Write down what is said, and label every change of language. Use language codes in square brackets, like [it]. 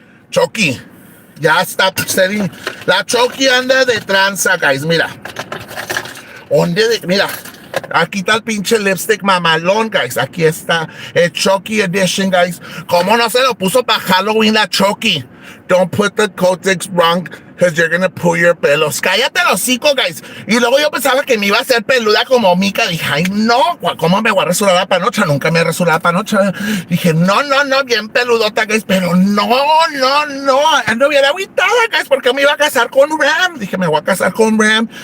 [es] Chucky, ya está setting. La Chucky anda de tranza, guys, mira. Mira, aquí está el pinche lipstick mamalón, guys. Aquí está el Chucky edition, guys. ¿Cómo no se lo puso para Halloween la Chucky? [en] Don't put the Kotex wrong, because you're gonna pull your pelos. [es] Cállate los hocico, guys. Y luego yo pensaba que me iba a hacer peluda como Mica. Dije, ay, no, ¿cómo me voy a rasurar la panocha? Nunca me he rasurado la panocha. Dije, no, bien peludota, guys. Pero no. Ando bien agüitada, guys, porque me iba a casar con Ram. Dije, me voy a casar con Ram.